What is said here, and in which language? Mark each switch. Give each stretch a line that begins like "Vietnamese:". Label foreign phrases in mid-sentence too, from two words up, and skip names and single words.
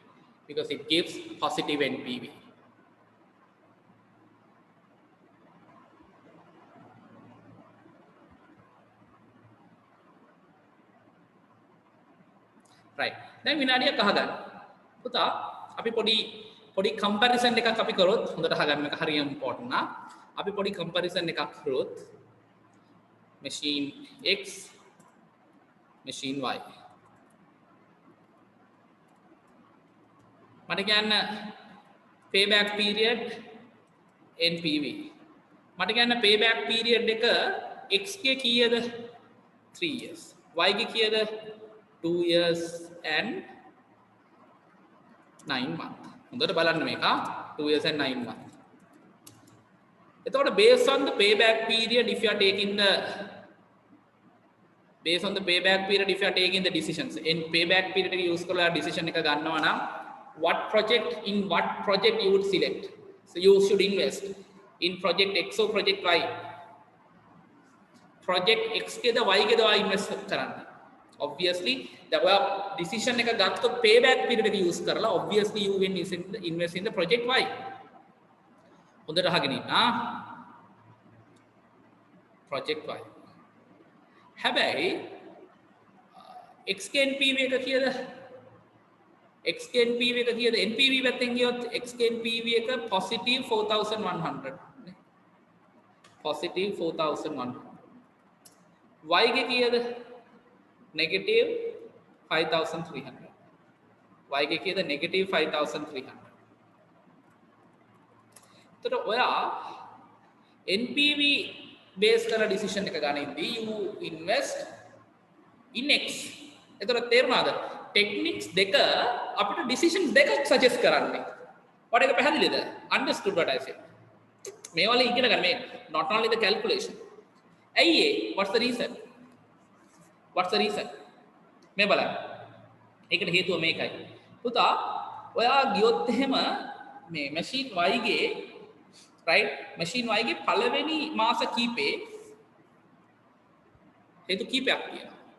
English: Right.
Sinhala: Then විනාඩියක් අහගන්න. පුතා අපි පොඩි comparison එකක් අපි කරොත් හොඳට අහගන්න එක හරියම important නා. අපි පොඩි comparison එකක් කරොත්
English: machine X, machine Y.
Sinhala: මට කියන්න
English: payback period
Sinhala: NPV. මට කියන්න
English: payback period
Sinhala: එක X ගේ කීයද?
English: 3 years.
Sinhala: Y ගේ කීයද?
English: 2 years and 9 months.
Sinhala: හොඳට බලන්න මේක
English: 2 years and 9 months. එතකොට based on the payback period if you are taking the decisions in payback period
Sinhala: එක use කරලා decision එක ගන්නවා නම්
English: what project you would select. So you should invest in project X or project Y.
Sinhala: Project X ගෙද Y ගෙද invest කරන්න.
English: Obviously the decision
Sinhala: එක ගත්තොත්
English: payback period
Sinhala: එක use කරලා
English: obviously you will invest in the project Y.
Sinhala: හොඳට අහගෙන ඉන්න. project Y. හැබැයි X ගේ NPV එක කීයද? X ගේ NPV එක කීයද? NPV පැත්තෙන් ගියොත් X ගේ NPV එක positive 4100 නේ. positive 4100. Y ගේ කීයද?
English: negative 5300.
Sinhala: Y ගේ කීයද? negative 5300. එතකොට ඔයා NPV base කරලා decision එක ගනිද්දී
English: you invest in X.
Sinhala: එතකොට තේරුණාද? techniques දෙක අපිට decisions දෙකක් suggest කරන්නේ. what එක පැහැදිලිද?
English: understood what I said?
Sinhala: මේ වල ඉගෙන ගන්න මේ
English: not only the calculation.
Sinhala: ඇයි ඒ?
English: what's the reason?
Sinhala: මේ බලන්න. ඒකට හේතුව මේකයි. පුතා ඔයා ගියොත් එහෙම මේ
English: machine Y
Sinhala: ගේ
English: right machine Y
Sinhala: ගේ පළවෙනි මාස කීපේ හේතු කීපයක් තියෙනවා.